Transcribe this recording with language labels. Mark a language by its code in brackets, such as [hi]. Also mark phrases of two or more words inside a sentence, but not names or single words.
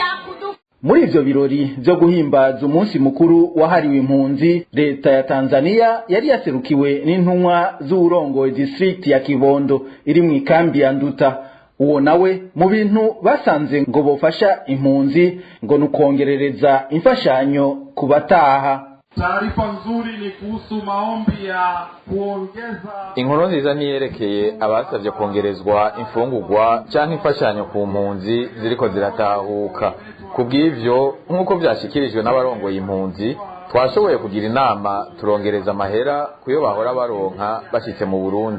[rn] Muri ivyo birori vyo guhimbaza umunsi mukuru wahariwe impunzi, leta ya Tanzania yari yaserukiwe n'intumwa z'urongoye district ya Kibondo iri mu ikambi ya Nduta. Uwo nawe mu bintu basanze ngo bofasha impunzi ngo nukongerereza imfashanyo kubataha. [sw] Taarifa nzuri ni kuhusu maombi ya kuongeza. [rn] Inkuru nziza niyerekeye abasavye kongerezwa imfungurwa canke imfashanyo ku mpunzi ziriko ziratahuka. Kubw'ivyo nkuko vyashikirijwe n'abarongoye impunzi, twashoboye kugira inama turongereza amahera kuyo bahora baronka bashitse mu Burundi.